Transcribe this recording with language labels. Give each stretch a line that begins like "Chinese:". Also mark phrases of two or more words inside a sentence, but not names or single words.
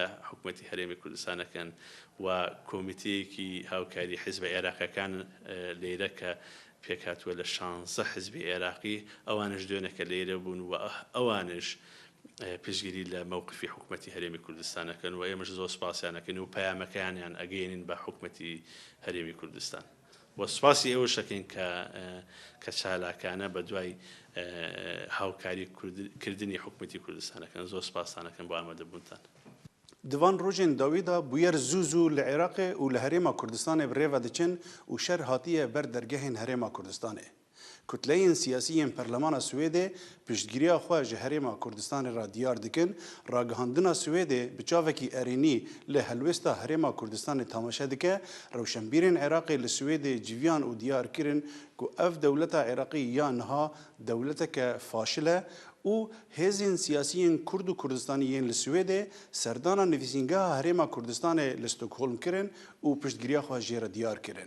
Central Kurdish: حکوومەتی هەرێمی کوردستانەکەن و کۆمیتەیەکی هاوکاری حیزبە عێراقیەکان لێرە کە پێکاتووە لە 16 حزبی عێراقی ئەوانش دوێنێکە لێرە بوون و ئەوانش پشتگیری لە مووقفی حکوومەتی هەرێمی کوردستانەکەن و ئێمەش زۆر سپاسیانەکەن و پەیامەکانیان ئەگەێنین بە حکوومەتی هەرێمی کوردستان و سپاسی ئێوە شەکەین کە چالاکانە بە دوای هاوکاری کردنی حکوومەتی کوردستانەکەن زۆر سپاسانەکەن بۆ ئامادەبوونتان.
Kurdish: Divan rojên dawî da bûyer zû zû li Iraqê û li Herêma Kurdistanê bi rêve diçin û şer hatiye ber dergehên Herêma Kurdistanê. Kutleyên siyasî Perlemana Swêdê piştgiriya xwe ji Herêma Kurdistanê ra diyar dikin, ragihandina Swêdê bi çavekî erênî li helwesta Herêma Kurdistanê tamaşe dike, rewşenbîrên Iraqê li Swêdê civiyan û diyar kirin ku ev dewleta Iraqî ya niha dewleteke faşil e û hêzên siyasîyên Kurd û Kurdistanî yên li Swêdê serdana nivîsîngeha Herêma Kurdistanê li Stockholm kirin û piştgiriya xwe jê re diyar kirin.